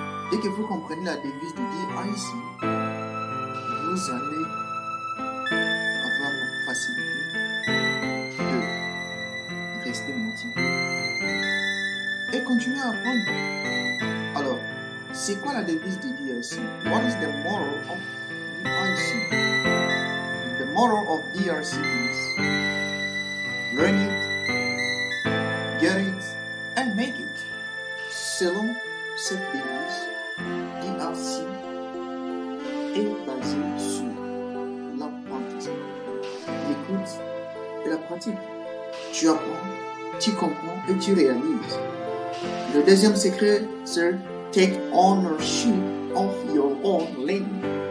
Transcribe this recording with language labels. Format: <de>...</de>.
<fr>Dès que vous comprenez la devise de DIC, vous allez avoir la facilité de rester motivé et continuer à apprendre. Alors, c'est quoi la devise de DIC?</fr> <en>What is the moral of DIC? The moral of DIC is learn it, get it and make it.</en> <fr>Selon cette devise, DIC est basée sur l'apprentissage, l'écoute et la pratique. Tu apprends, tu comprends et tu réalises. Le deuxième secret, c'est</fr> <en>take ownership of your own learning.</en>